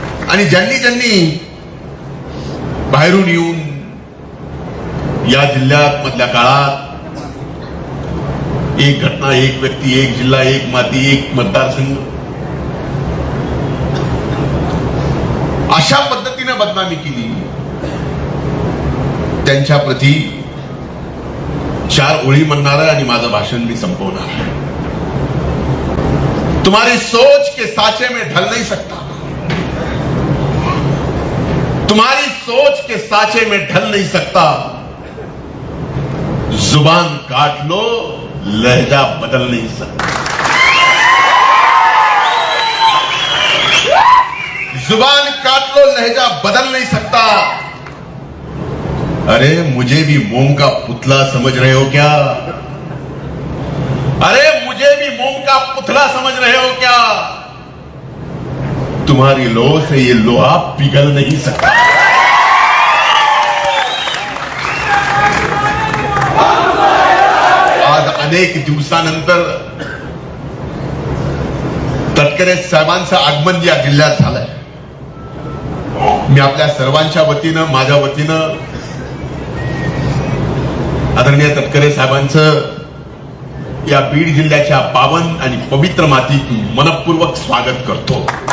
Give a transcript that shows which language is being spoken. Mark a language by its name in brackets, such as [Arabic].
[Marathi] आणि ज्यांनी बाहेरून येऊन या जिल्ह्यात मधल्या काळात एक घटना, एक व्यक्ती, एक जिल्हा, एक माती, एक मतदारसंघ अशा पद्धतीने बदनामी केली, त्यांच्या प्रती 4 ओळी म्हणणार आहे आणि माझं भाषण मी संपवणार आहे. [Hindi] तुम्हारी सोच के साचे में ढल नहीं सकता, तुम्हारी सोच के साचे में ढल नहीं सकता, जुबान काट लो लहजा बदल नहीं सकता. जुबान काट लो लहजा बदल नहीं सकता. अरे मुझे भी मोम का पुतला समझ रहे हो क्या? अरे मुझे भी मोम का पुतला समझ रहे हो क्या? तुम्हारी लोह से ये लोहा पिघल नहीं सकता. [Marathi] आज अनेक दिवसानंतर तटकरे साहेबांचं आगमन या जिल्ह्यात झालंय. मी आपल्या सर्वांच्या वतीनं, माझ्या वतीनं आदरणीय तटकरे साहेबांचं या बीड जिल्ह्याच्या पावन आणि पवित्र मातीत मनपूर्वक स्वागत करतो.